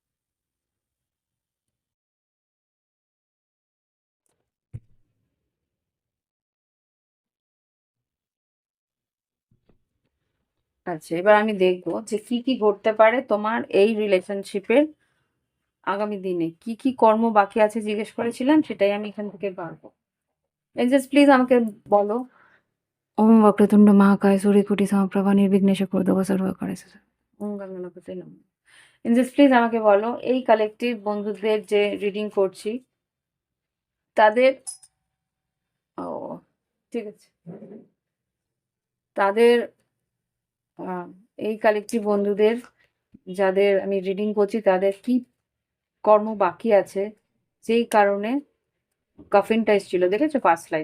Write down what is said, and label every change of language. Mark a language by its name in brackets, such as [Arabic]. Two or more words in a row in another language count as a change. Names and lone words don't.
[Bangla] আচ্ছা, এবার আমি দেখবো যে কি কি ঘটতে পারে তোমার এই রিলেশনশিপের আগামী দিনে, কি কি কর্ম বাকি আছে জিজ্ঞেস করেছিলাম, সেটাই আমি এখান থেকে পারবো। [English] angels please [Bangla] আমাকে বলো। [Sanskrit] ওম वक्रतुंड महाकाय सूर्यकोटि समप्रभा निर्विघ्नेश कुरु सर्वकार्येषु सर्वदा। ওম গঙ্গনাপতে নমঃ। [English] angels please [Bangla] আমাকে বলো, এই কালেকটিভ বন্ধুদের যে রিডিং করছি, তাদের, ও ঠিক আছে, তাদের আহ, এই কালেকটিভ বন্ধুদের যাদের আমি রিডিং করছি, তাদের কি কর্ম বাকি আছে, যেই কারণে কফিনটা এসেছিল দেখেছো [English] past life.